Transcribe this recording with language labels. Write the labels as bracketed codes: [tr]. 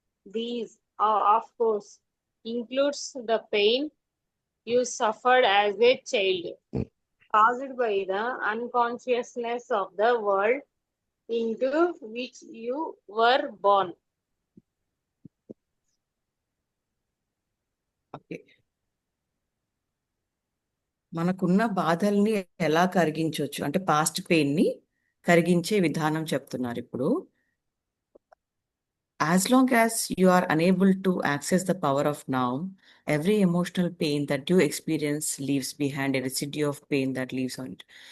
[en] These, of course, includes the pain you suffered as a child, caused by the unconsciousness of the world into which you were born. [te] Okay, మనకున్న బాధల్ని ఎలా కరిగించవచ్చు అంటే past పెయిన్ని కరిగించే విధానం చెప్తున్నారు ఇప్పుడు. [en] As long as you are unable to access the power of now, every emotional pain that you experience leaves behind a residue of pain that lives on it.